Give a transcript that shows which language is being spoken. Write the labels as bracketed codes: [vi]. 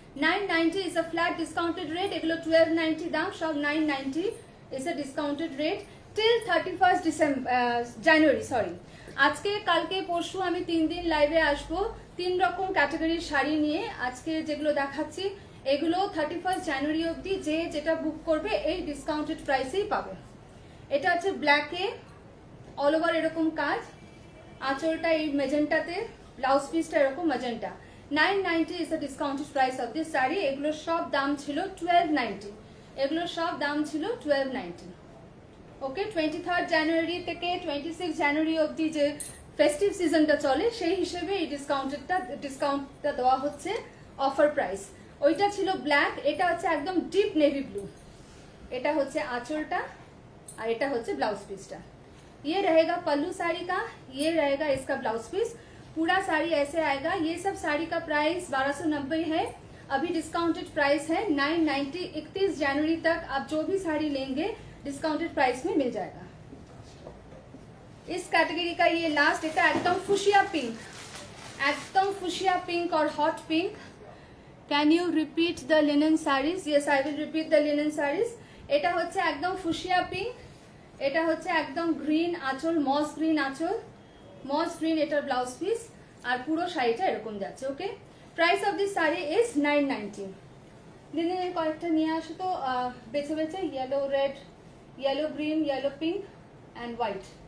[en] 990 is a flat discounted rate, [bn] এগুলো 1290 দাম, সব [en] 990 is a discounted rate till 31st January, sorry। [bn] আজকে কালকে পরশু আমি 3 দিন লাইভে আসবো 3 রকম ক্যাটাগরির শাড়ি নিয়ে। আজকে যেগুলো দেখাচ্ছি এগুলো 31st জানুয়ারি অবধি যে যেটা বুক করবে এই ডিসকাউন্টেড প্রাইসেই পাবে। এটা হচ্ছে ব্ল্যাকে, অল ওভার এরকম কাজ, আঁচলটা এই মেজেন্টাতে, ব্লাউজ পিসটা এরকম magenta. [en] 990 is the discounted price of this sari. [bn] এগুলো সব দাম ছিল 1290, এগুলো সব দাম ছিল 1290। ওকে, 23rd জানুয়ারি থেকে 26 জানুয়ারি অবধি যে ফেস্টিভ সিজনটা চলে সেই হিসেবে এই ডিসকাউন্টটা দেওয়া হচ্ছে অফার প্রাইস। ওইটা ছিল ব্ল্যাক, এটা হচ্ছে একদম ডিপ নেভি ব্লু। এটা হচ্ছে আঁচলটা আর এটা হচ্ছে ব্লাউজ পিসটা। [hi] ये रहेगा पल्लू साड़ी का, ये रहेगा इसका ब्लाउज पीस। पूरा साड़ी ऐसे आएगा। ये सब साड़ी का प्राइस 1290 है, अभी डिस्काउंटेड प्राइस है 990। 31 जनवरी तक आप जो भी साड़ी लेंगे डिस्काउंटेड प्राइस में मिल जाएगा। इस कैटेगरी का ये लास्ट, [bn] এটা একদম ফুশিয়া পিঙ্ক, একদম ফুশিয়া পিঙ্ক [hi] और hot pink. [en] Can you repeat the linen saris? Yes, I will repeat the linen saris. [bn] এটা হচ্ছে একদম ফুশিয়া পিঙ্ক, এটা হচ্ছে একদম গ্রিন আঁচল, মস গ্রিন আঁচল, মস গ্রিন এটার ব্লাউজ পিস, আর পুরো শাড়িটা এরকম যাচ্ছে। [en] Okay, price of this sari is 990। [bn] লিনেনের কয়েকটা নিয়ে আসো তো বেছে বেছে, yellow red, yellow green, yellow pink and white.